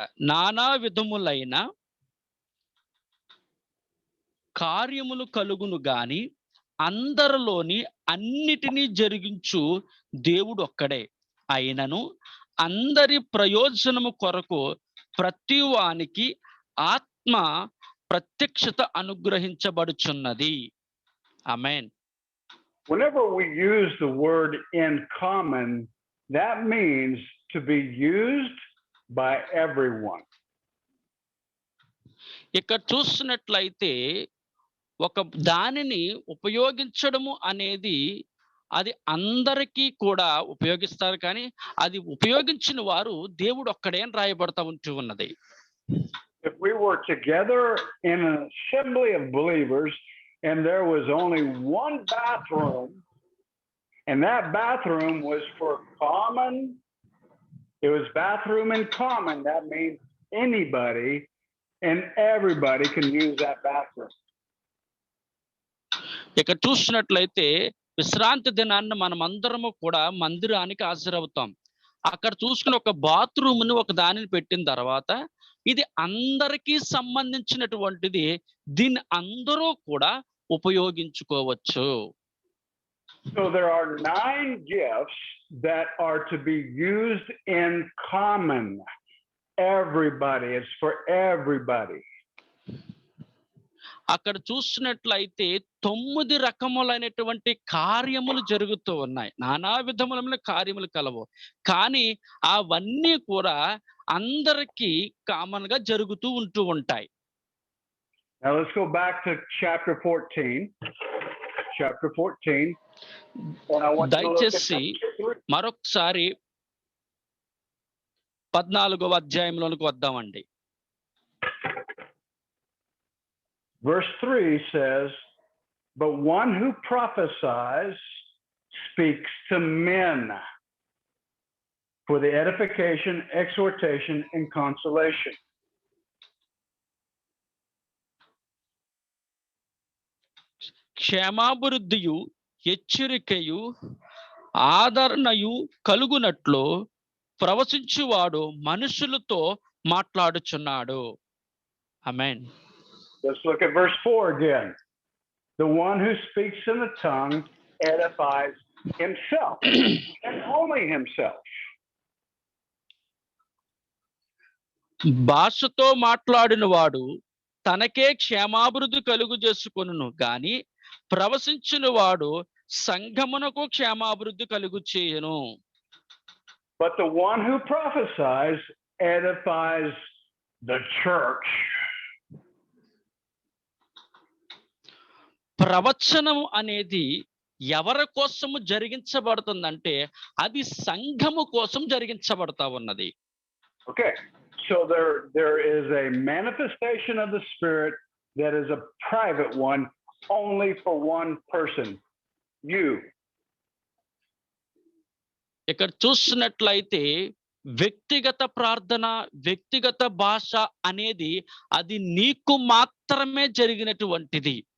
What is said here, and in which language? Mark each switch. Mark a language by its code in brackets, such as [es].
[te] నానా విధములైన కార్యములు కలుగును గాని అందరిలోని అన్నిటినీ జరిగించు దేవుడు ఒక్కడే. అయినను అందరి ప్రయోజనము కొరకు ప్రతి వానికి ఆత్మ ప్రత్యక్షత అనుగ్రహించబడుచున్నది. ఆమేన్. [en] Whenever we use the word in common, that means to be used by everyone. [te] ఇక్కడ చూసినట్లయితే ఒక దానిని ఉపయోగించడము అనేది అది అందరికీ కూడా ఉపయోగిస్తారు కానీ అది ఉపయోగించిన వారు దేవుడు ఒక్కడే అని రాయబడతా ఉంటూ ఉన్నది. [en] If we were together in an assembly of believers and there was only one bathroom, and that bathroom was for common, it was bathroom in common. That means anybody and everybody can use that bathroom. [te] ఇక్కడ చూసినట్లయితే విశ్రాంతి దినాన్ని మనం అందరము కూడా మందిరానికి హాజరవుతాం. అక్కడ చూసుకుని ఒక బాత్రూమ్‌ని ఒక దానిని పెట్టిన తర్వాత ఇది అందరికీ సంబంధించినటువంటిది. దీన్ని అందరూ కూడా ఉపయోగించుకోవచ్చు. [en] So there are 9 gifts that are to be used in common. Everybody, it's for everybody. [te] అక్కడ చూసినట్లయితే 9 రకములైనటువంటి కార్యములు జరుగుతూ ఉన్నాయి. నానా విధములైన కార్యములు కలవు. కానీ అవన్నీ కూడా అందరికీ కామన్‌గా జరుగుతూ ఉంటూ ఉంటాయి. [en] Now let's go back to chapter 14. Chapter 14. And I want to look at [te] దయచేసి మరొకసారి 14వ అధ్యాయంలోనికి వద్దామండి. [en] Verse 3 says, "But one who prophesies speaks to men for the edification, exhortation, and consolation." [te] క్షేమాభివృద్ధియు హెచ్చరికయు ఆదరణయు కలుగునట్లు ప్రవచించువాడు మనుషులతో మాట్లాడుచున్నాడు. ఆమేన్. [en] Let's look at verse 4 again. "The one who speaks in the tongue edifies himself and only himself." [te] భాషతో మాట్లాడిన వాడు తనకే క్షేమాభివృద్ధి కలుగు చేసుకొనును గాని ప్రవచించిన వాడు సంఘమునకు క్షేమాభివృద్ధి కలుగు చేయును. [en] But the one who prophesies edifies the church. [te] ప్రవచనం అనేది ఎవరి కోసము జరిగించబడుతుందంటే అది సంఘము కోసం జరిగించబడతా ఉన్నది. [en] Okay, so there is a manifestation of the Spirit that is a private one, only for one person, you. [te] ఇక్కడ చూసినట్లయితే వ్యక్తిగత ప్రార్థన, వ్యక్తిగత భాష అనేది అది నీకు మాత్రమే జరిగినటువంటిది.